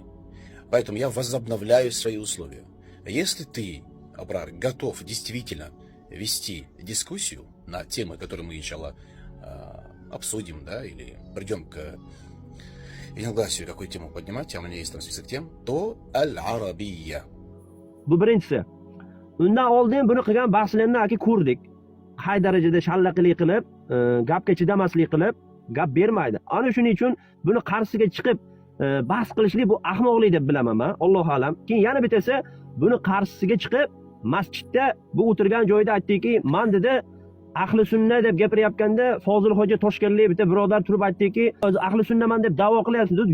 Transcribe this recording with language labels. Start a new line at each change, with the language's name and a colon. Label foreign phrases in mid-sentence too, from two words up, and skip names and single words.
Russian: Поэтому я возобновляю свои условия. Если ты, Абрар, готов действительно вести дискуссию на темы, которые мы, иншалла, обсудим, да, или придем к единогласию, какую тему поднимать, а у меня есть там список тем, то аль-арабия.
Uzbek: Bu birinchisi. Undan oldin buni qilgan bahslarni aka ko'rdik. Qay darajada shallaqlik qilib, gapga chidamaslik qilib, gap bermaydi. Ana shuning uchun buni qarshisiga chiqib bahs qilishlik bu ahmoqlik deb bilaman men,
Arabic: الله أعلم.
Uzbek: Keyin yana bittasi, buni qarshisiga chiqib masjidda bu o'tirgan joyda aytdiki, "Men" dedi, ahli sunna deb gapirayotganda Fozil hoji Toshkentlik bitta birodar turib aytdiki, "O'zi ahli sunnaman deb da'vo qilyapsiz" dedi.